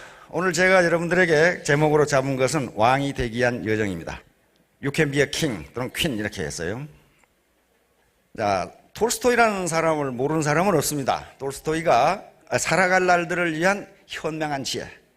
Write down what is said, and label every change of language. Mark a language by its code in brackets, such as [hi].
[ko] 오늘 제가 여러분들에게 제목으로 잡은 것은 왕이 되기 위한 여정입니다. [en] You can be a king [ko] 또는 [en] queen [ko] 이렇게 했어요. 자, 톨스토이라는 사람을 모르는 사람은 없습니다. 톨스토이가 살아갈 날들을 위한 현명한 지혜.